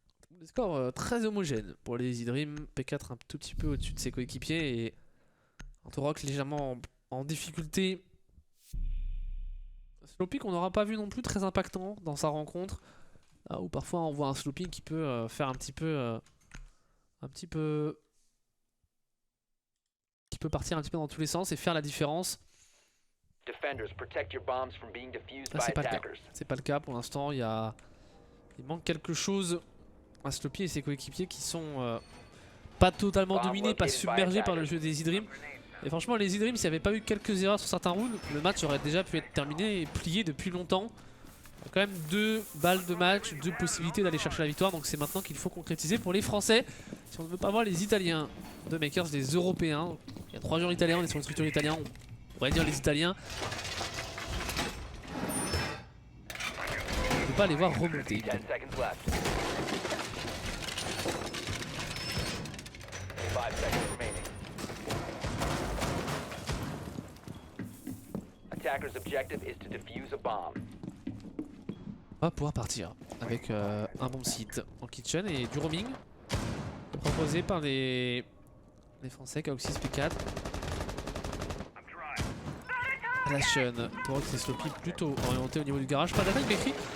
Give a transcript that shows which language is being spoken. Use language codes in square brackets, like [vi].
[fr] Des scores très homogènes pour les Easy Dream. P4 un tout petit peu au-dessus de ses coéquipiers et Antorock légèrement en difficulté. Sloppy qu'on n'aura pas vu non plus très impactant dans sa rencontre. Là où parfois on voit un Sloppy qui peut faire un petit peu qui peut partir un petit peu dans tous les sens et faire la différence. [en] Defenders, protect your bombs from being defused by [fr] C'est pas le cas. [en] attackers. [fr] C'est pas le cas pour l'instant. Il manque quelque chose à Sloppy et ses coéquipiers qui sont pas totalement dominés, pas submergés par le jeu des Easy Dream. Et franchement, les Easy Dream, s'il n'y avait pas eu quelques erreurs sur certains rounds, le match aurait déjà pu être terminé et plié depuis longtemps. Il y a quand même 2 balles de match, 2 possibilités d'aller chercher la victoire. Donc c'est maintenant qu'il faut concrétiser pour les Français. Si on ne veut pas voir les Italiens de Makers, les Européens. Il y a 3 joueurs italiens, on est sur une structure italienne. On va dire les Italiens. On ne peut pas les voir remonter. [en] 10 seconds left. 5 seconds. Attacker's objective is to defuse a bomb. [fr] On va pouvoir partir avec un bon site en kitchen et du roaming proposé par les Français KOX6 P4. Ration pour eux c'est Sloppy plutôt orienté au niveau du garage. Pas d'attaque Bakery.